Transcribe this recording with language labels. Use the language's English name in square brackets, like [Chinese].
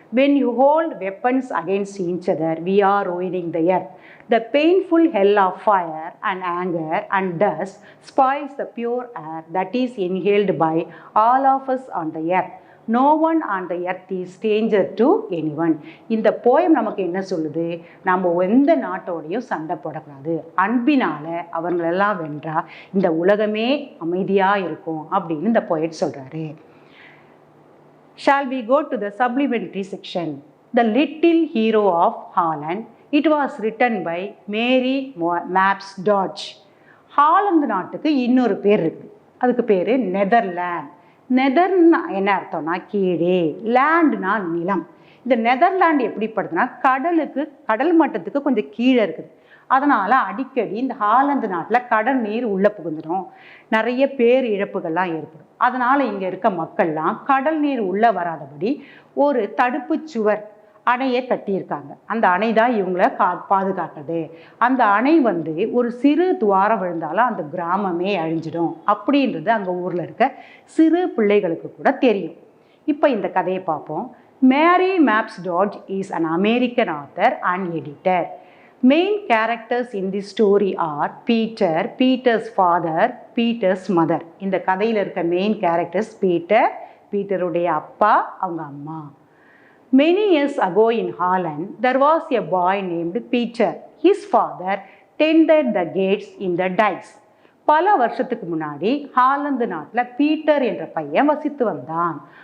[English] When you hold weapons against each other, we are ruining the earth. The painful hell of fire and anger and dust spoils the pure air that is inhaled by all of us on the earth. No one on the earth is stranger to anyone. [Tamil] இந்த poem நமக்கு என்ன சொல்லுது? நம்ம எந்த நாட்டோடையும் சண்டை போடக்கூடாது, அன்பினால அவங்களெல்லாம் வென்றா இந்த உலகமே அமைதியாக இருக்கும் அப்படின்னு இந்த போயட் சொல்கிறாரு. [English] Shall we go to the supplementary section? The Little Hero of Holland. It was written by Mary Mapps Dodge. [Tamil] Holland நாட்டுக்கு இன்னொரு பேர் இருக்குது. அதுக்கு பேர் நெதர்லாண்ட். நெதர்னா என்ன அர்த்தம்னா கீழே, லேண்டுனா நிலம். இந்த நெதர்லாண்டு எப்படிப்படுதுன்னா கடல் மட்டத்துக்கு கொஞ்சம் கீழே இருக்குது. அதனால் அடிக்கடி இந்த ஹாலந்து நாட்டில் கடல் நீர் உள்ளே புகுந்துடும், நிறைய பேர் இழப்புகள்லாம் ஏற்படும். அதனால் இங்கே இருக்க மக்கள்லாம் கடல் நீர் உள்ளே வராதபடி ஒரு தடுப்பு சுவர் அணையை கட்டியிருக்காங்க. அந்த அணை தான் இவங்கள பாதுகாக்குது. அந்த அணை ஒரு சிறு துவாரம் விழுந்தாலும் அந்த கிராமமே அழிஞ்சிடும் அப்படின்றது அங்கே ஊரில் இருக்க சிறு பிள்ளைகளுக்கு கூட தெரியும். இப்போ இந்த கதையை பார்ப்போம். [English] Mary Mapes Dodge is an American author and editor. Main characters in this story are Peter, Peter's father, Peter's mother. [Tamil] இந்த கதையில் இருக்க மெயின் கேரக்டர்ஸ் பீட்டருடைய அப்பா, அவங்க அம்மா. [English] Many years ago in Holland, there was a boy named Peter. His father tended the gates in the dikes. [Tamil] பல வருஷத்துக்கு முன்னாடி Holland நாட்டில் பீட்டர் என்ற பையன் வசித்து வந்தான்.